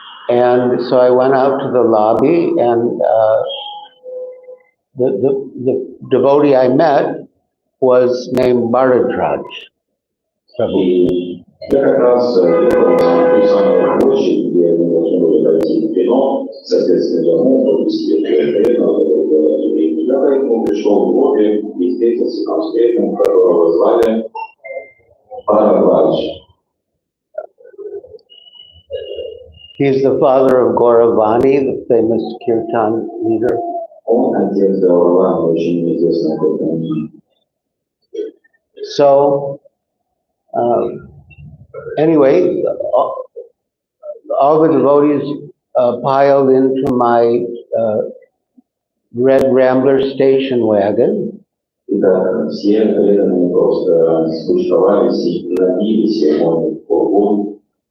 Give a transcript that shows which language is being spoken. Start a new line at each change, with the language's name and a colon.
English: And so I went out to the lobby, and the devotee I met was named Bharadraj.
Russian: И я как раз ехал на ту самую площадь, где мы должны были пойти в кино, соответственно, я мог подвести преданного, который был евреем. Я поэтому пришел в лобби и встретился там с преданным, которого звали Бхарадвадж.
English: He's the father of Gauravani, the famous kirtan leader.
Russian: Он отец Гауравани, очень известный kirtan.
English: So, anyway, all the devotees piled into my red Rambler station wagon.
Russian: Да, все преданные просто скучковались и набились в мой фургон,